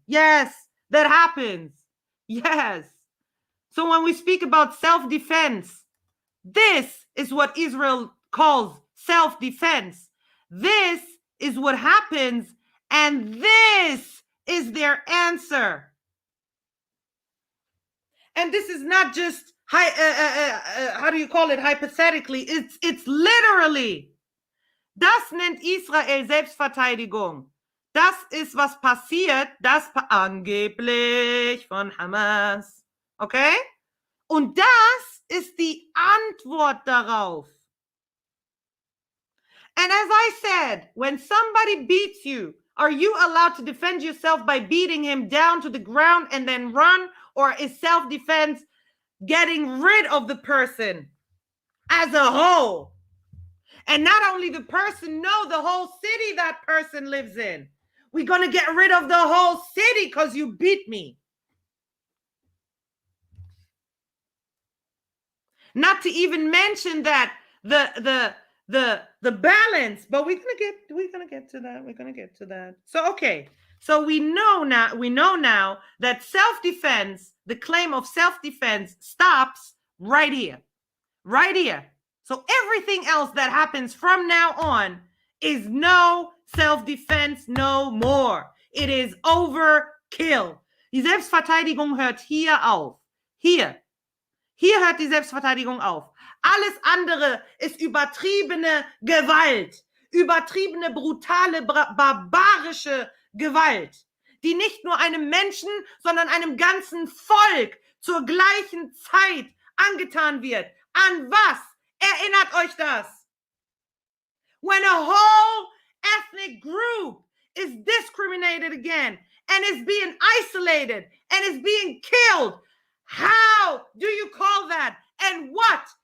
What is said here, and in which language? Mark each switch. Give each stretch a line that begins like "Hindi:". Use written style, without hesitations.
English: Yes, that happens. Yes. So when we speak about self-defense, this is what Israel calls self-defense. This is what happens, and this is their answer. And this is not just how do you call it, hypothetically? It's literally.
German: Das nennt Israel Selbstverteidigung. Das ist, was passiert, das angeblich von Hamas. Okay? Und das ist die Antwort darauf.
English: And as I said, when somebody beats you, are you allowed to defend yourself by beating him down to the ground and then run? Or is self-defense getting rid of the person as a whole? And not only the person, no, the whole city that person lives in. We're going to get rid of the whole city because you beat me. Not to even mention that the balance, but we're gonna get to that. So okay. So we know now that self-defense, the claim of self-defense stops right here. Right here. So everything else that happens from now on is no self-defense no more. It is overkill.
German: Die Selbstverteidigung hört hier auf. Hier hört die Selbstverteidigung auf. Alles andere ist übertriebene Gewalt. Übertriebene, brutale, barbarische Gewalt, die nicht nur einem Menschen, sondern einem ganzen Volk zur gleichen Zeit angetan wird. An was erinnert euch das?
English: When a whole ethnic group is discriminated again and is being isolated and is being killed, how do you call that? And what